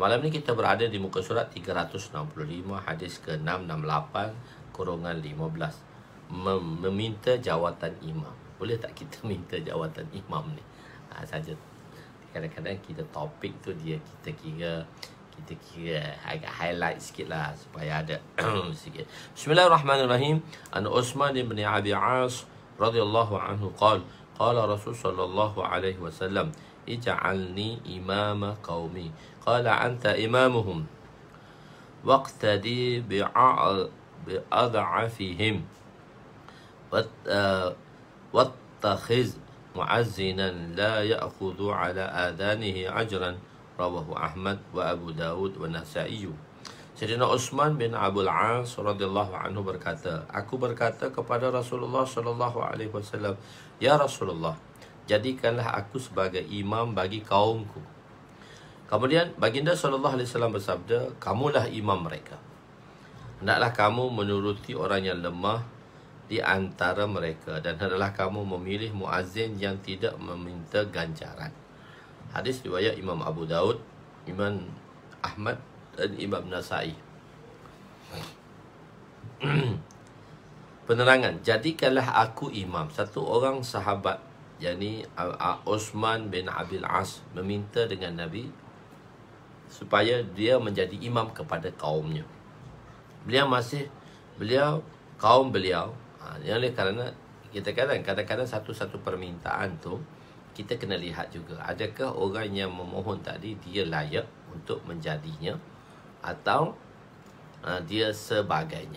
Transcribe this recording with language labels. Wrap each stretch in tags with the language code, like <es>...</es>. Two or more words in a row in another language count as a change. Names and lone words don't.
<ms>Malam ni kita berada di muka surat 365, hadis ke-668 kurungan 15. Meminta jawatan imam. Boleh tak kita minta jawatan imam ni? Saja. Kadang-kadang kita topik tu kita kira agak highlight sikit lah supaya ada sikit. Bismillahirrahmanirrahim.</ms> <ar>عن عثمان بن أبي العاص رضي الله عنه قال رسول صلى الله عليه وسلم اجعلني إمام قومي. قال أنت إمامهم واقتد بأضعفهم واتخذ مؤذنا لا يأخذ على أذانه أجرا. رواه أحمد وأبو داود والنسائي.</ar> <ms>Sayyidina Utsman bin Abul As</ms> <ar>رضي الله عنه</ar> <ms>berkata, aku berkata kepada Rasulullah</ms> <ar>صلى الله عليه وسلم, يا رسول الله,</ar> <ms>jadikanlah aku sebagai imam bagi kaumku. Kemudian baginda</ms> <ar>صلى الله عليه وسلم</ar> <ms>bersabda, kamulah imam mereka. Hendaklah kamu menuruti orang yang lemah di antara mereka, dan hendaklah kamu memilih muazzin yang tidak meminta ganjaran. Hadis riwayat Imam Abu Daud, Imam Ahmad dan Imam Nasa'i. Penerangan, jadikanlah aku imam. Satu orang sahabat, yakni Utsman bin Abil As, meminta dengan Nabi supaya dia menjadi imam kepada kaumnya. Kaum beliau, oleh kerana kita kadang-kadang satu-satu permintaan tu kita kena lihat juga, adakah orang yang memohon tadi dia layak untuk menjadinya atau dia sebagainya.</ms>